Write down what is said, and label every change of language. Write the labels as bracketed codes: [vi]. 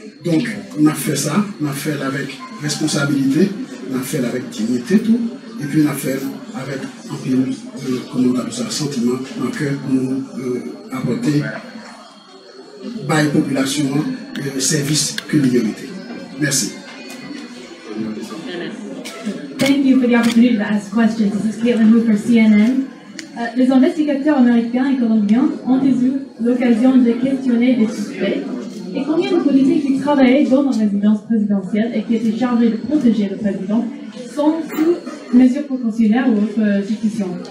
[fr] Donc, on a fait ça, on a fait avec responsabilité, on a fait avec dignité tout, et puis on a fait avec un pile, comme on a ça, sentiment dans le cœur pour nous apporter par la population le service que nous méritons. Merci. [en] Thank you for the opportunity to ask questions. This is Caitlin Wu for CNN. [fr] Les investigateurs américains et colombiens ont eu l'occasion de questionner des suspects. Et combien de policiers qui travaillaient dans la résidence présidentielle et qui étaient chargés de protéger le président sont sous mesures précautionnaires ou autre suspicion?